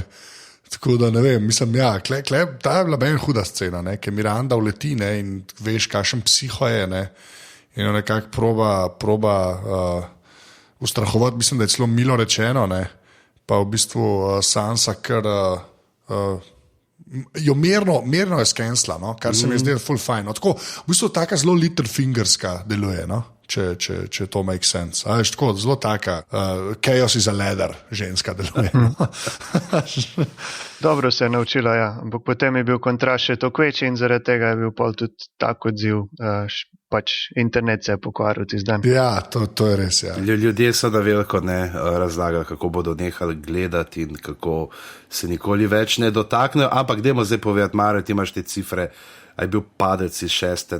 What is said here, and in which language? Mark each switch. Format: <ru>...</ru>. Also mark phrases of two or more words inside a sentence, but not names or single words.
<sl>Tako da ne vem, mislim, ta je bila meni huda scena, ker Miranda uleti in veš, kakšen psiho je, in jo nekako proba ustrahovati, mislim, da je celo milo rečeno, pa v bistvu Sansa kar jo mirno je skensla, kar se mi je zdelo full fine. Tako, v bistvu taka zelo Littlefingerska deluje, če</sl> <en>to make sense.</en> <sl>Tako, zelo taka</sl> <en>chaos is a ladder</en> <sl>ženska deluje. Dobro se je naučila, ja. Ampak potem je bil kontrast še toliko večji in zaradi tega je bil pol tudi tak odziv. Pač internet se je pokvaril tisti dan. Ja, to je res, ja. Ljudje so da veliko razlagali, kako bodo nehali gledati in kako se nikoli več ne dotaknejo, ampak dajmo zdaj povedati, Mare, ti imaš te cifre, a je bil padec iz 6.</sl>